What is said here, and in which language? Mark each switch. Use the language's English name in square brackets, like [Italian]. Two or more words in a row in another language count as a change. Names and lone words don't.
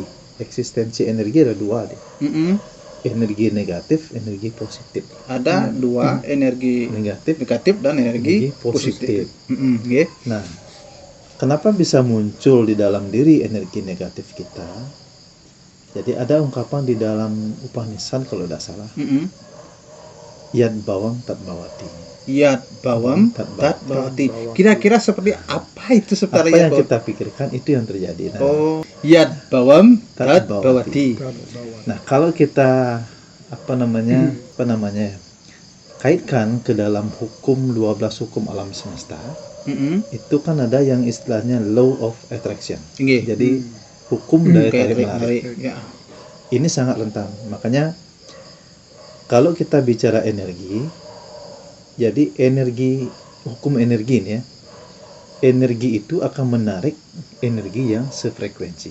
[Indonesian] Eksistensi energi ada dua deh. Energi negatif, energi positif. Ada dua, energi negatif dan energi positif. Nah, kenapa bisa muncul di dalam diri energi negatif kita? Jadi ada ungkapan di dalam Upanishad kalau tidak salah. [Sanskrit] यद् भावम् तद् भवति. यद् भावम् तद् भवति. [Indonesian] Kira-kira seperti apa itu sebenarnya? Apa yang kita pikirkan itu yang terjadi. Nah, [Sanskrit] यद् भावम् तद् भवति. [Indonesian] Nah, kalau kita kaitkan ke dalam hukum 12 hukum alam semesta, itu kan ada yang istilahnya [English] law of attraction. [Indonesian] Jadi hukum daya tarik menarik. Ini sangat rentan. Makanya kalau kita bicara energi, jadi hukum energi ini ya, energi itu akan menarik energi yang sefrekuensi,